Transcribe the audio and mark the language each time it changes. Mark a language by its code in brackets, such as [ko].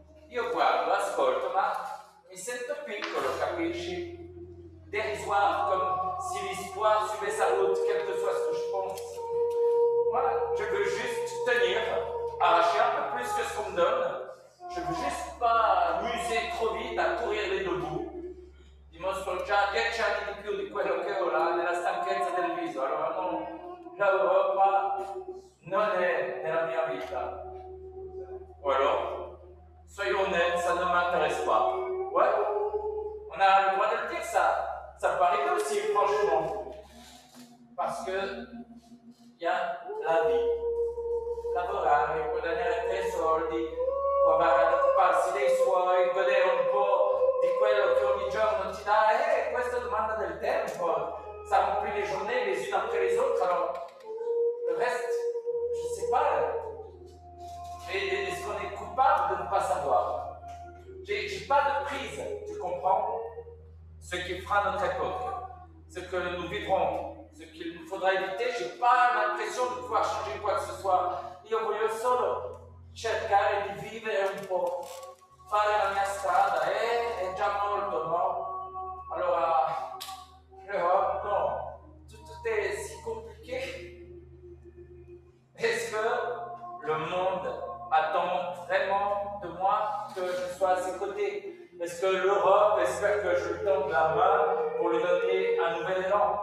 [it] Io guardo, ascolto, ma mi sento piccolo, capisci? [fr] Dérisoire, comme si l'espoir suivait sa route, quel que soit ce que je pense. Moi, je veux juste tenir, arracher un peu plus que ce qu'on me donne. Je veux juste pas m'user trop vite à courir les deux bouts. [it] Dimostro già 10 anni di più di quello che ho là nella stanchezza del viso. Allora l'Europa non è nella mia vita. [fr] Ou alors, soyons honnêtes, ça ne m'intéresse pas. Ouais, on a le droit de le dire, ça peut arriver aussi, franchement. Parce que il y a la vie. [it] Lavorare, guadagnare 3 soldi, provare ad occuparsi dei suoi, godere un po' di quello che ogni giorno ti dà. Questa domanda del tempo, [fr] ça remplit les journées les unes après les autres. Alors, le reste, je sais pas. Est-ce qu'on est coupable de ne pas savoir? J'ai pas de prise, tu comprends? Ce qui fera notre époque, ce que nous vivrons, ce qu'il nous faudra éviter, j'ai pas l'impression de pouvoir changer quoi que ce soit. [it] Io voglio solo cercare di vivere un po', fare la mia strada, è già molto, no? [fr] Allora, l'Europe, non, tout est si compliqué. Est-ce que le monde attend vraiment de moi que je sois à ses côtés? Est-ce que l'Europe espère que je lui tende la main pour lui donner un nouvel élan?